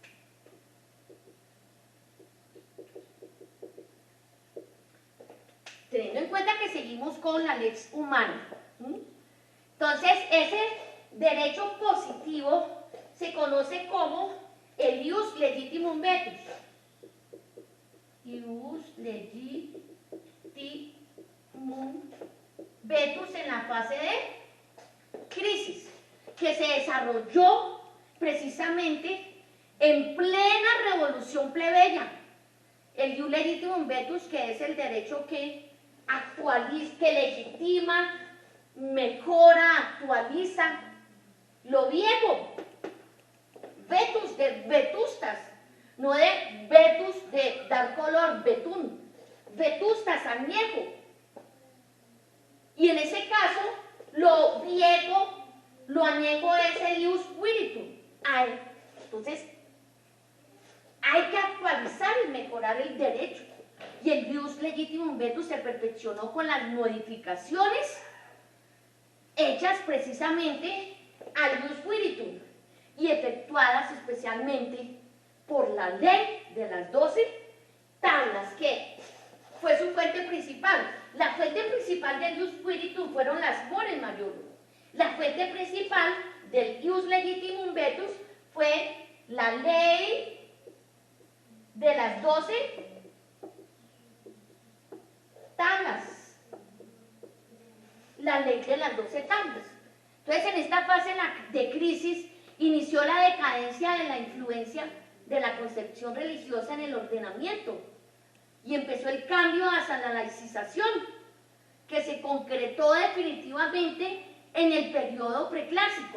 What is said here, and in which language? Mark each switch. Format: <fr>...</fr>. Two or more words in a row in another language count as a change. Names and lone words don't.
<es>Teniendo en cuenta que seguimos con la</es> <la>lex humana.</la> <es>Entonces, ese derecho positivo se conoce como el</es> <la>ius legitimum vetus. Ius legitimum vetus</la> <es>en la fase de crisis, que se desarrolló precisamente en plena revolución plebeya.</es> <la>El ius legitimum vetus,</la> <es>que es el derecho que actualiza, que legitima, mejora, actualiza lo viejo. Vetus de vetustas, no de vetus de dar color, betún, vetustas, añejo. Y en ese caso, lo viejo, lo añejo es el</es> <la>ius spiritum.</la> <es>Entonces, hay que actualizar y mejorar el derecho. Y el</es> <la>ius legitimum vetus</la> <es>se perfeccionó con las modificaciones hechas precisamente al</es> <la>ius spiritum</la> <es>y efectuadas especialmente por la ley de las 12 tablas, que fue su fuente principal. La fuente principal del</es> <la>ius spiritum</la> <es>fueron las</es> <la>mores majorum.</la> <es>La fuente principal del</es> <la>ius legitimum vetus</la> <es>fue la ley de las 12 tablas. La ley de las 12 tablas. Entonces, en esta fase de crisis inició la decadencia de la influencia de la concepción religiosa en el ordenamiento y empezó el cambio hacia la laicización, que se concretó definitivamente en el periodo preclásico.</es>